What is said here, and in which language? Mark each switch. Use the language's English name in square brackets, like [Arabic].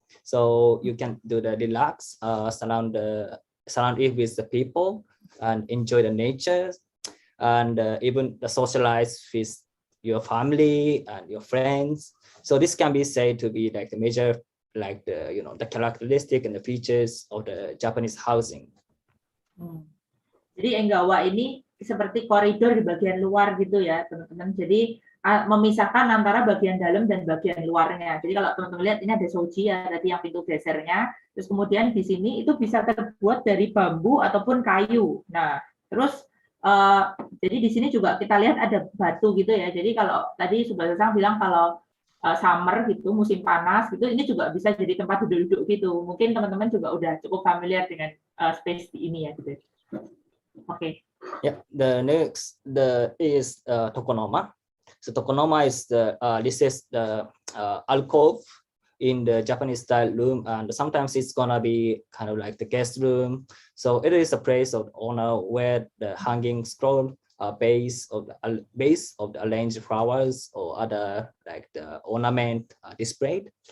[English] So you can do the relax, surround it with the people and enjoy the nature, and even the socialize with your family and your friends. So this can be said to be like the major, like the characteristic and the features of the Japanese housing. [Indonesian] Jadi Enggawa ini seperti koridor di bagian luar gitu ya teman-teman. Jadi memisahkan antara bagian dalam dan bagian luarnya. Jadi kalau teman-teman lihat ini ada shoji ya, tadi yang pintu gesernya. Terus kemudian di sini itu bisa terbuat dari bambu ataupun kayu. Nah, terus jadi di sini juga kita lihat ada batu gitu ya. Jadi kalau tadi Tsubasa bilang kalau summer gitu, musim panas gitu, ini juga bisa jadi tempat duduk-duduk gitu. Mungkin teman-teman juga udah cukup familiar dengan space di ini ya gitu. Okay. [English] Yeah, the next is tokonoma. So tokonoma is this is the alcove in the Japanese style room, and sometimes it's gonna be kind of like the guest room. So it is a place of honor where the hanging scroll base of the arranged flowers or other like the ornament displayed.